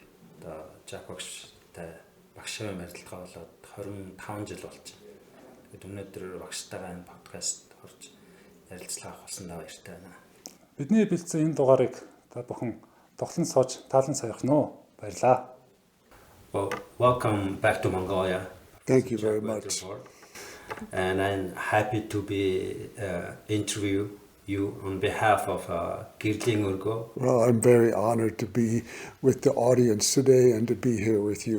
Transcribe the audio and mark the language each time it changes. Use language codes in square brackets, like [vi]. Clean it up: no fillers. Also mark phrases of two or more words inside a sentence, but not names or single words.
[mn] Одоо ЖАК багштай багшийн ярилцлага болоод 25 жил болж байна. Тэгэд өнөөдөр багштайгаа энэ подкаст орж ярилцлага авах болсондоо баяртай байна. Бидний бэлдсэн энэ дугаарыг та бүхэн тоглон сууж таалан саяах нь уу? Баярлаа. [en] Well, welcome back to Mongolia. Thank you very much. And I'm happy to be interview you on behalf of Gэрлийн Өргөөний. Well, I'm very honored to be with the audience today and to be here with you.